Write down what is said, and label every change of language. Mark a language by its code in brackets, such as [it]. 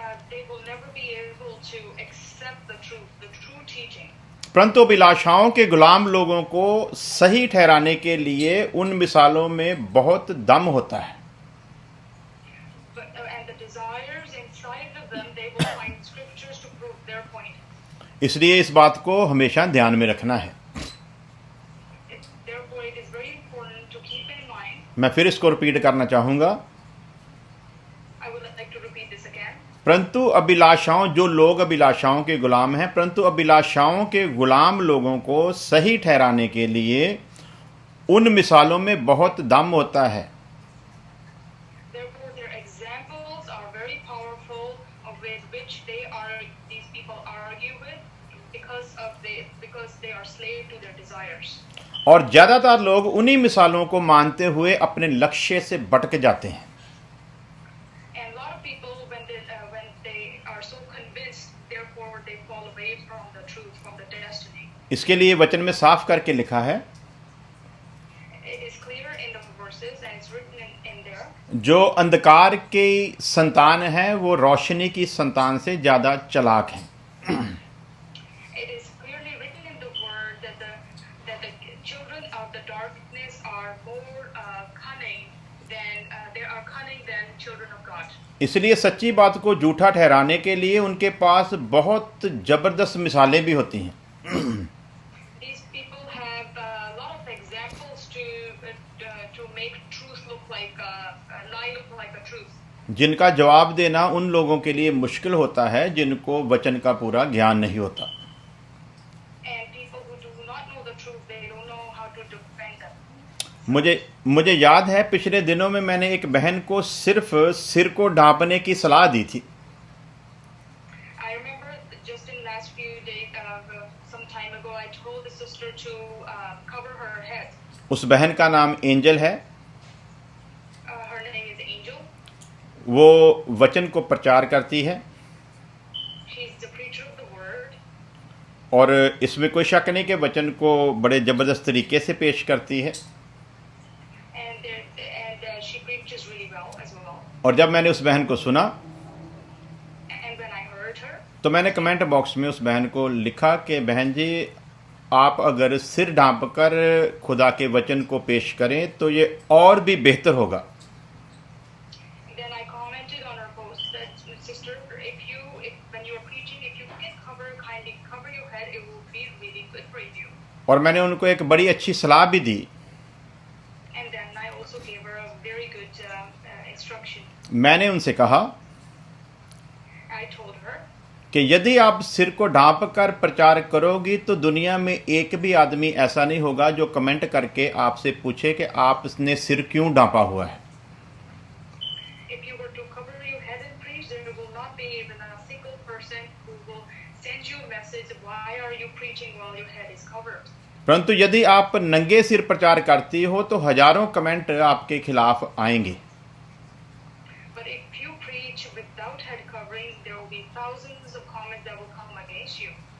[en] they will never be able to accept the truth, the true teaching. [hi] परंतु अभिलाषाओं के गुलाम लोगों को सही ठहराने के लिए उन मिसालों में बहुत दम होता है। [en] And the desires inside of them, they will find scriptures to prove their point. [hi] इसलिए इस बात को हमेशा ध्यान में रखना है। [en] Therefore, it is very important to keep in mind. [hi] मैं फिर इसको रिपीट करना चाहूँगा। [en] I would like to repeat this again. [hi] परंतु अभिलाषाओं, जो लोग अभिलाषाओं के गुलाम हैं, परंतु अभिलाषाओं के गुलाम लोगों को सही ठहराने के लिए उन मिसालों में बहुत दम होता है। [en] Therefore, their examples are very powerful, with which these people argue with, because they are slave to their desires. [hi] और ज़्यादातर लोग उन्हीं मिसालों को मानते हुए अपने लक्ष्य से भटक जाते हैं। [en] And a lot of people, when they are so convinced, therefore they fall away from the truth, from the destiny. [hi] इसके लिए वचन में साफ करके लिखा है, [en] It is clear in the verses, and it's written in there. [hi] जो अंधकार की संतान है वो रोशनी की संतान से ज़्यादा चालाक हैं। [en] It is clearly written in the word that the children of the darkness are more cunning than children of God. [hi] इसलिए सच्ची बात को झूठा ठहराने के लिए उनके पास बहुत ज़बरदस्त मिसालें भी होती हैं। [en] These people have a lot of examples to make truth look like a lie look like a truth. [hi] जिनका जवाब देना उन लोगों के लिए मुश्किल होता है जिनको वचन का पूरा ज्ञान नहीं होता। [en] And people who do not know the truth, they don't know how to defend them. [hi] मुझे याद है पिछले दिनों में मैंने एक बहन को सिर्फ सिर को ढांपने की सलाह दी थी। [en] I remember just in last few days, some time ago, I told the sister to cover her head. [hi] उस बहन का नाम एंजल है। [en] Her name is Angel. [hi] वो वचन को प्रचार करती है। [en] She's the preacher of the word. [hi] और इसमें कोई शक नहीं कि वचन को बड़े ज़बरदस्त तरीके से पेश करती है। [en] and she preaches really well as well. [hi] और जब मैंने उस बहन को सुना [en] And when I heard her, [hi] तो मैंने कमेंट बॉक्स में उस बहन को लिखा कि बहन जी, आप अगर सिर ढांप कर खुदा के वचन को पेश करें तो ये और भी बेहतर होगा। [en] then I commented on her post that, sister, when you are preaching, if you can kindly cover your head, it will be really good for you. [hi] और मैंने उनको एक बड़ी अच्छी सलाह भी दी। [en] And then I also gave her a very good instruction. [hi] मैंने उनसे कहा [en] I told her [hi] कि यदि आप सिर को ढांप कर प्रचार करोगी तो दुनिया में एक भी आदमी ऐसा नहीं होगा जो कमेंट करके आपसे पूछे कि आपने सिर क्यों ढांपा हुआ है। [en] if you were to cover your head and preach, there will not be even a single person who will send you a message, why are you preaching while your head is covered? [hi] परंतु यदि आप नंगे सिर प्रचार करती हो तो हजारों कमेंट आपके खिलाफ आएंगे। [en] But if you preach without head covering, there will be thousands of comments that will come against you.